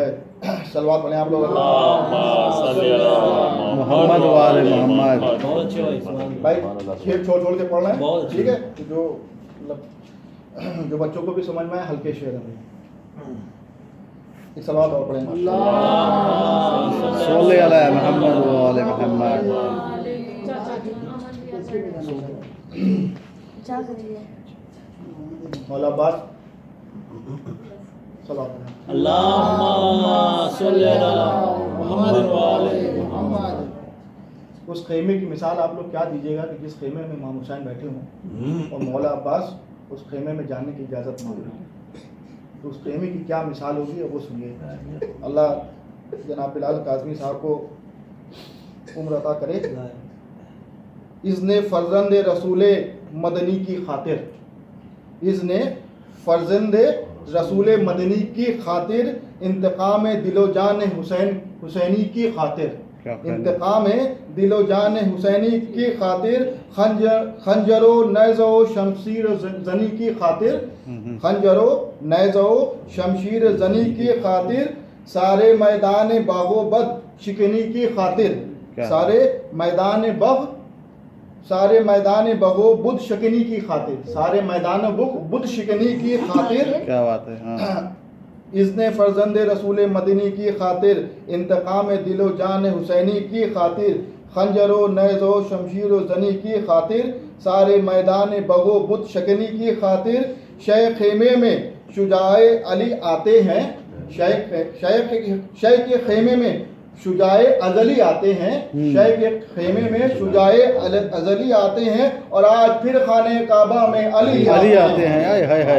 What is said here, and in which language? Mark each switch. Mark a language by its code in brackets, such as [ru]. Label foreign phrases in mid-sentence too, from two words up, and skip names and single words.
[ur] صلوات پڑھیں آپ لوگ. [ar] محمد وآل محمد. [ur] بھائی شعر چھوڑ چھوڑ کے پڑھ رہے ہیں، ٹھیک ہے، تو جو مطلب جو بچوں کو بھی سمجھ میں آئے، ہلکے شعر ہیں. ایک صلوات اور پڑھیں. [ar] صل علی محمد وآل محمد. [ur] مولا عباس صلوات پڑھیں. اس خیمے کی مثال آپ لوگ کیا دیجیے گا کہ جس خیمے میں امام حسین بیٹھے ہوں اور مولا عباس اس خیمے میں جانے کی اجازت مانگ رہے ہیں. تو اس پریمی کی کیا مثال ہوگی وہ سنیے. اللہ جناب بلال کاظمی صاحب کو عمر عطا کرے. اذن فرزند رسول مدنی کی خاطر، اذن فرزند رسول مدنی کی خاطر، انتقام دل و جان حسینی کی خاطر، انتقام دل و جان حسینی کی خاطر، خنجر و نیز و شمشیر زنی کی خاطر، خنجر و نیز و شمشیر زنی کی خاطر، سارے میدان باغ و بد شکنی کی خاطر، سارے میدان بغ و بد شکنی کی خاطر، سارے میدان بد شکنی کی خاطر. کیا بات ہے. ہاں اذن فرزند رسول مدنی کی خاطر، انتقام دل و جان حسینی کی خاطر، خنجر و نیز و شمشیر و زنی کی خاطر، سارے میدان بغ و بد شکنی کی خاطر، شیخ خیمے میں شجاع علی آتے ہیں، شیخ کے خیمے میں شجاع ازلی آتے ہیں، شیخ کے خیمے میں شجاع ازلی آتے ہیں، اور آج پھر خانہ کعبہ میں علی آتے ہیں.